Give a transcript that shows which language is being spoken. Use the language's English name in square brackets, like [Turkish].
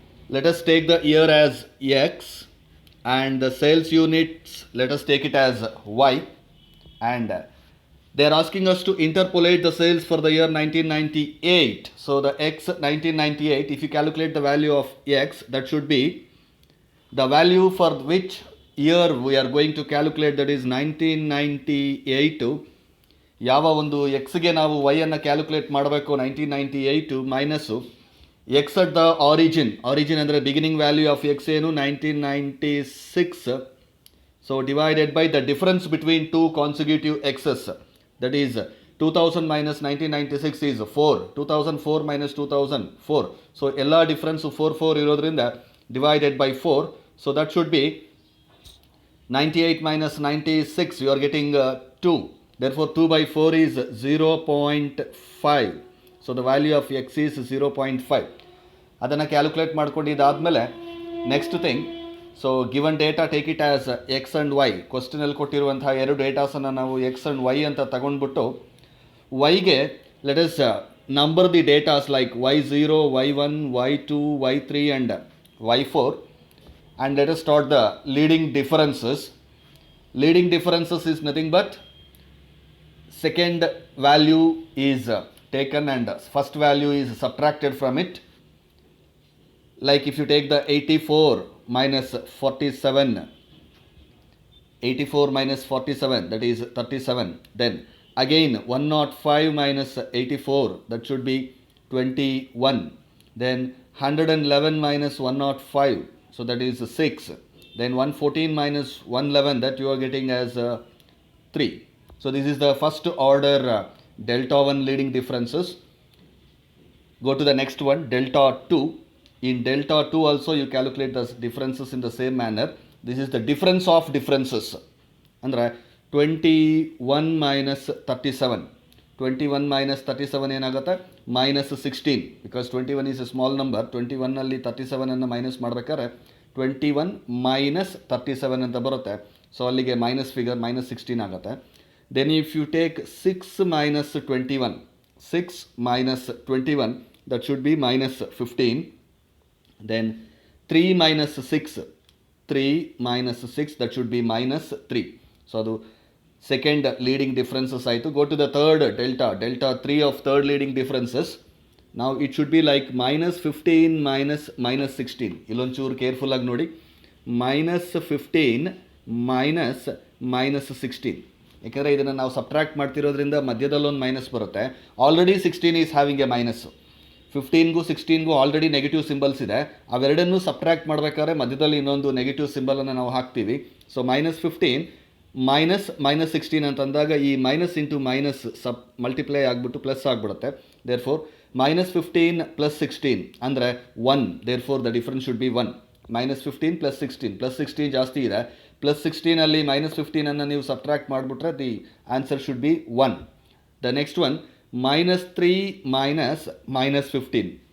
[English] Let us take the year as X and the sales units, let us take it as Y, and they are asking us to interpolate the sales for the year 1998. So the X 1998, if you calculate the value of X, that should be the value for which year we are going to calculate, that is 1998. [Kannada] ಯಾವ ಒಂದು ಎಕ್ಸ್ಗೆ ನಾವು Y ಅನ್ನು calculate ಮಾಡಬೇಕು 1998 minus [English] x at the origin [Kannada] ಅಂದರೆ [English] beginning value of x [Kannada] ಏನು 1996. [English] So divided by the difference between two consecutive x's, that is 2000 minus 1996 is 4, 2004 minus 2004. [Kannada] So ಎಲ್ಲ difference 4 ಇರೋದ್ರಿಂದ [English] divided by 4. So that should be 98 minus 96, you are getting 2. Therefore 2 by 4 is 0.5. So the value of x is 0.5. [Kannada] ಅದನ್ನು calculate ಮಾಡ್ಕೊಂಡಿದ್ದಾದಮೇಲೆ [English] Next thing, so given data take it as x and y. [Kannada] ಕ್ವಶ್ಚನಲ್ಲಿ ಕೊಟ್ಟಿರುವಂತಹ ಎರಡು ಡೇಟಾಸನ್ನು ನಾವು X and Y ಅಂತ ತಗೊಂಡ್ಬಿಟ್ಟು ವೈಗೆ [English] let us number the datas like [Kannada] y0, y1, y2, y3 and y4 [English] and let us start the leading differences. Leading differences is nothing but second value is taken and first value is subtracted from it. Like if you take the 84 minus 47, 84 minus 47, that is 37. Then again 105 minus 84, that should be 21. Then 111 minus 105, so that is 6. Then 114 minus 111, that you are getting as 3. So this is the first order delta 1 leading differences. Go to the next one, delta 2. In delta 2 also you calculate the differences in the same manner. This is the difference of differences. Andre 21 minus 37. 21 minus 37 [Kannada] ಏನಾಗುತ್ತೆ [English] minus 16, because 21 is a small number. [Kannada] 21 ನಲ್ಲಿ 37 ಅನ್ನು minus ಮಾಡಬೇಕಾದ್ರೆ 21 minus 37 ಅಂತ ಬರುತ್ತೆ. So ಅಲ್ಲಿಗೆ minus figure minus 16 ಆಗುತ್ತೆ. [English] Then if you take 6 minus 21, 6 minus 21, that should be minus 15. Then 3 minus 6, 3 minus 6, that should be minus 3. So ಅದು second leading differences ಆಯಿತು. Go to the third delta 3 of third leading differences. Now it should be like minus 15 minus 16. [Kannada] ಇಲ್ಲೊಂಚೂರು careful ಆಗಿ ನೋಡಿ, minus 15 minus 16. ಯಾಕೆಂದರೆ ಇದನ್ನು ನಾವು subtract ಮಾಡ್ತಿರೋದ್ರಿಂದ ಮಧ್ಯದಲ್ಲೊಂದು minus ಬರುತ್ತೆ. [English] Already 16 is having a minus. [Kannada] 15ಗೂ 16ಗೂ already negative symbols ಇದೆ. ಅವೆರಡನ್ನೂ subtract ಮಾಡಬೇಕಾದ್ರೆ ಮಧ್ಯದಲ್ಲಿ ಇನ್ನೊಂದು ನೆಗೆಟಿವ್ ಸಿಂಬಲನ್ನು ನಾವು ಹಾಕ್ತೀವಿ. ಸೊ minus 15 minus 16 ಅಂತಂದಾಗ ಈ ಮೈನಸ್ ಇಂಟು ಮೈನಸ್ ಮಲ್ಟಿಪ್ಲೈ ಆಗಿಬಿಟ್ಟು ಪ್ಲಸ್ ಆಗಿಬಿಡುತ್ತೆ. [English] Therefore minus 15 plus 16 ಅಂದರೆ 1. Therefore the difference should be 1. [Kannada] minus 15 plus 16, plus 16 ಜಾಸ್ತಿ ಇದೆ. plus 16 ಅಲ್ಲಿ minus 15 ಅನ್ನು ನೀವು ಸಬ್ಟ್ರಾಕ್ಟ್ ಮಾಡಿಬಿಟ್ರೆ [English] The answer should be 1. The next one minus 3 minus 15.